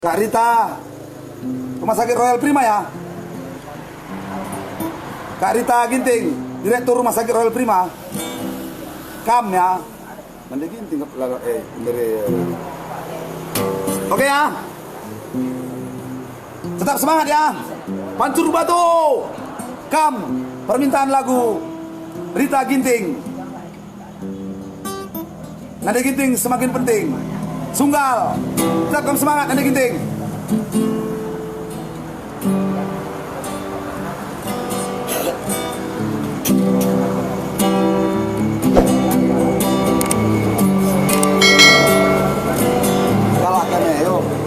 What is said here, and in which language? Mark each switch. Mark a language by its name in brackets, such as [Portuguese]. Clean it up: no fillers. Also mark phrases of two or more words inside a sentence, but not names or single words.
[Indonesian] Kak Rita, Rumah Sakit Royal Prima ya. Kak Rita Ginting, Direktur Rumah Sakit Royal Prima. Kam ya. Nanti Ginting Oke ya. Tetap semangat ya. Pancur batu. Kam, permintaan lagu Rita Ginting. Nada Ginting semakin penting. Sunggal, tetap semangat Nada Ginting. Kalahkan ya, yuk.